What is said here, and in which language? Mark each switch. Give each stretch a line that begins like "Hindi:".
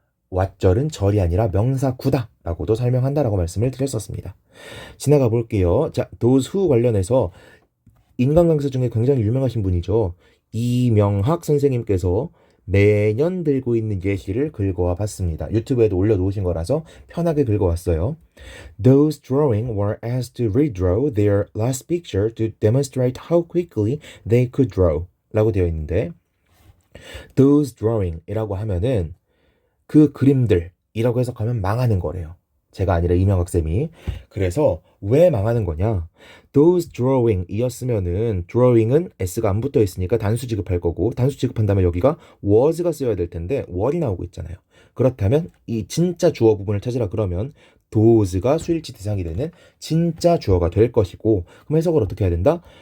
Korean: 왓절은 절이 아니라 명사구다 라고도 설명한다라고 말씀을 드렸었습니다. 지나가 볼게요. 자, those who 관련해서 인간 강사 중에 굉장히 유명하신 분이죠. 이명학 선생님께서 매년 들고 있는 예시를 긁어와 봤습니다. 유튜브에도 올려놓으신 거라서 편하게 긁어왔어요.
English: Those drawing were asked to redraw their last picture to demonstrate how quickly they could draw
Korean: 라고 되어 있는데 those drawing 이라고 하면은 그 그림들이라고 해석하면 망하는 거래요. 제가 아니라 이명학쌤이. 그래서 왜 망하는 거냐? Those drawing 이었으면은 drawing은 s가 안 붙어 있으니까 단수 취급할 거고 단수 취급한다면 여기가 was가 쓰여야 될 텐데 were이 나오고 있잖아요. 그렇다면 이 진짜 주어 부분을 찾으라 그러면 those가 수일치 대상이 되는 진짜 주어가 될 것이고 그럼 해석을 어떻게 해야 된다?